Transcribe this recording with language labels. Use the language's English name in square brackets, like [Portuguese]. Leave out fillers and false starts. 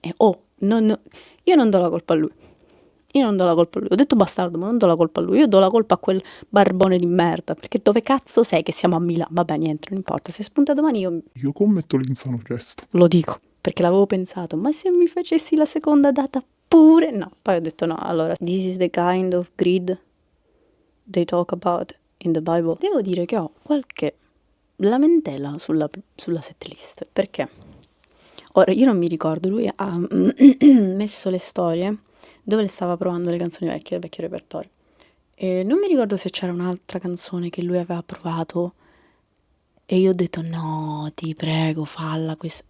[Italian] E io non do la colpa a lui. Io non do la colpa a lui. Ho detto bastardo, ma non do la colpa a lui. Io do la colpa a quel barbone di merda. Perché dove cazzo sei che siamo a Milano? Vabbè, niente, non importa. Se spunta domani Io commetto l'insano gesto. lo dico. Perché l'avevo pensato. Ma se mi facessi la seconda data pure? No. Poi ho detto no. [English] Allora, this is the kind of greed they talk about in the Bible. [Italian] Devo dire che ho qualche lamentela sulla setlist. Perché? Ora, io non mi ricordo. Lui ha messo le storie dove le stava provando le canzoni vecchie, il vecchio repertorio. E non mi ricordo se c'era un'altra canzone che lui aveva provato e io ho detto no, ti prego, falla questa.